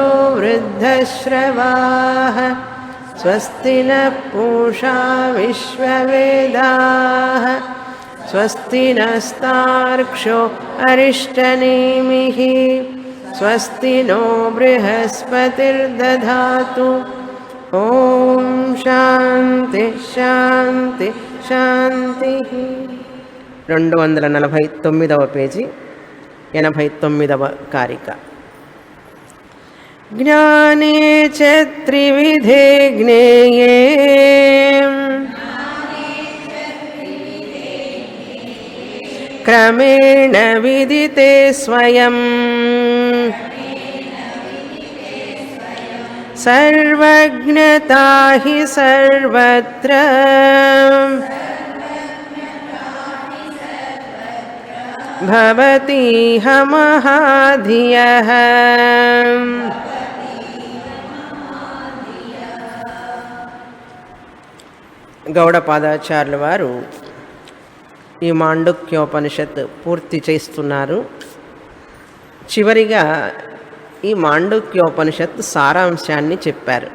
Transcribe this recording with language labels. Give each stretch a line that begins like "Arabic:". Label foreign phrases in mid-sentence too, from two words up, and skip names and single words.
Sanskrit: वृद्धश्रवाः स्वस्ति नः पूषा विश्ववेदाः स्वस्ति नस्तार्क्ष्यो अरिष्टनेमिः स्वस्ति नो बृहस्पतिर्दधातु ॐ शान्ति शान्ति शान्तिः
Telugu: 249వ పేజీ 89వ కారిక
Sanskrit: ज्ञाने च त्रिविधे ज्ञेये क्रमेण विदिते स्वयं सर्वज्ञता हि सर्वत्र भवतीह महाधियः
Telugu: గౌడపాదాచార్యుల వారు ఈ మాండుక్యోపనిషత్ పూర్తి చేస్తున్నారు. చివరిగా ఈ మాండుక్యోపనిషత్ సారాంశాన్ని చెప్పారు.